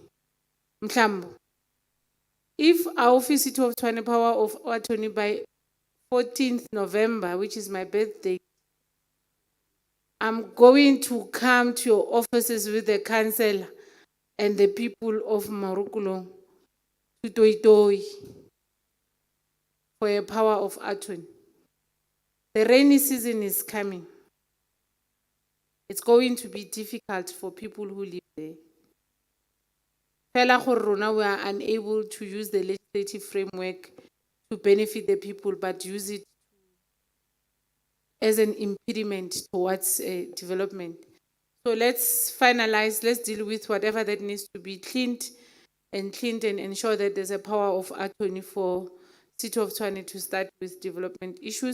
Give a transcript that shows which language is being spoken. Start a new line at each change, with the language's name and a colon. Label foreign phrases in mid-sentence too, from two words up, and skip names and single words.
English: Mhlambo, if our office City of Tshwane power of attorney by 14th November, which is my birthday, I'm going to come to your offices with the council and the people of Marukulo to Toitoi for a power of attorney. The rainy season is coming. It's going to be difficult for people who live there.
Tswana: Fela gore rona
English: we are unable to use the legislative framework to benefit the people, but use it as an impediment towards development. So let's finalize, let's deal with whatever that needs to be cleaned and ensure that there's a power of attorney for City of Tshwane to start with development issues.